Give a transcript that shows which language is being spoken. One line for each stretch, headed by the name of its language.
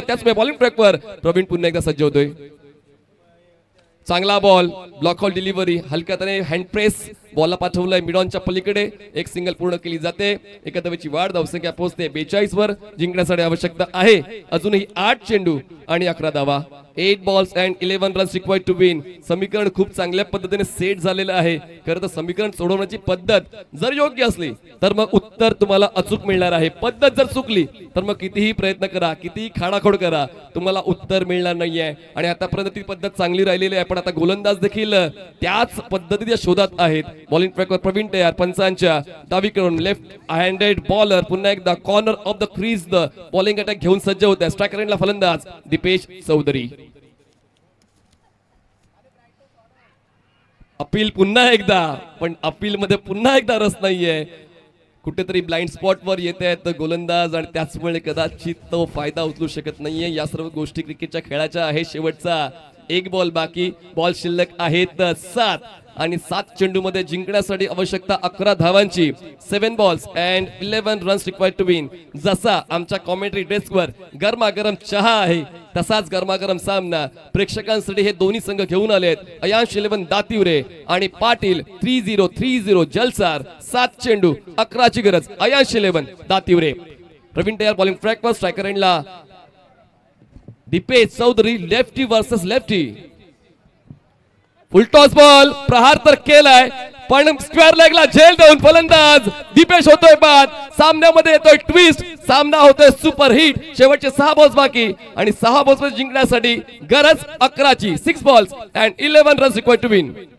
Marathi: त्याचमुळे बॉलिंग ट्रॅकवर प्रवीण पुन्हा एकदा सज्ज होतोय. चांगला ball, block hall delivery, हलक्याने hand press, बॉलला पाठवलंय मिडॉनच्या पलीकडे, एक सिंगल पूर्ण केली जाते. एकादशीची वाढ, धावसंख्या पोहोचते 42 वर, जिंकण्यासाठी आवश्यकता आहे अजूनही 8 चेंडू आणि 11 धावा.
English: 8 balls and 11 runs required to win.
Marathi: समीकरण खूप चांगल्या पद्धतीने सेट झालेलं आहे. खरं तर समीकरण सोडवण्याची पद्धत जर योग्य असली तर मग उत्तर तुम्हाला अचूक मिळणार आहे. पद्धत जर चुकली तर मग कितीही प्रयत्न करा, कितीही खाडाखोड करा, तुम्हाला उत्तर मिळणार नाहीये. आणि आतापर्यंत ती पद्धत चांगली राहिलेली आहे. पण आता गोलंदाज देखील त्याच पद्धतीच्या शोधात आहेत. बॉलिंग ट्रॅकवर प्रवीण तयार, पंचांच्या डावीकडून लेफ्ट हँडेड बॉलर पुन्हा एकदा
English: corner of the crease
Marathi: the bowling attack घेऊन सज्ज होत आहे. स्ट्रायकर एंडला फलंदाज दीपेश चौधरी. अपील पुन्हा एकदा, पण अपील मध्ये पुन्हा एकदा रस नाहीये. कुठेतरी ब्लाइंड स्पॉट वर येत आहेत गोलंदाज आणि त्याचमुळे कदाचित तो फायदा उचलू शकत नाहीये. या सर्व गोष्टी क्रिकेटच्या खेळाच्या आहे. शेवटचा 1 बॉल बाकी, बॉल शिल्लक आहेत 7 आणि 7 चेंडू मध्ये जिंकण्यासाठी आवश्यकता 11 धावांची.
English: 7 balls and 11 runs required to win.
Marathi: जसा आमच्या कॉमेंट्री डेस्कवर गरमागरम चहा आहे तसाच गरमागरम सामना प्रेक्षकांसाठी हे दोन्ही संघ घेऊन आलेत. अयांश 11 दातिवरे आणि पाटील 3-0 जलसार. 7 चेंडू 11ची गरज, अयांश 11 दातिवरे. प्रवीण तयार, बॉलिंग ट्रॅकवर, स्ट्रायकर एंडला Deepesh Chaudhari. Lefty versus lefty, full toss ball, प्रहार तर केलाय पण स्क्वेअर लेगला झेल देऊन फलंदाज दीपेश होतोय बाद. सामन्यामध्ये येतोय ट्विस्ट, सामना होतोय सुपर हिट. शेवटचे 6 बॉल्स बाकी आणि 6 बॉल्स मध्ये जिंकण्यासाठी गरज 11ची.
English: 6 balls and 11 runs required to win.